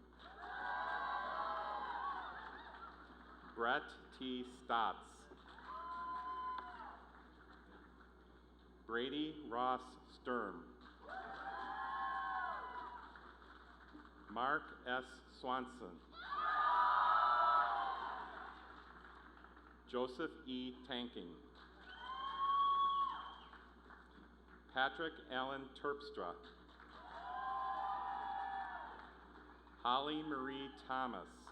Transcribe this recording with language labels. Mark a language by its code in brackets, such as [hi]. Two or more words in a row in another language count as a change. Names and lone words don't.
[en] Brett T. Stotts. Brady Ross Sturm. Mark S. Swanson. Joseph E. Tanking. Patrick Allen Terpstra. Holly Marie Thomas.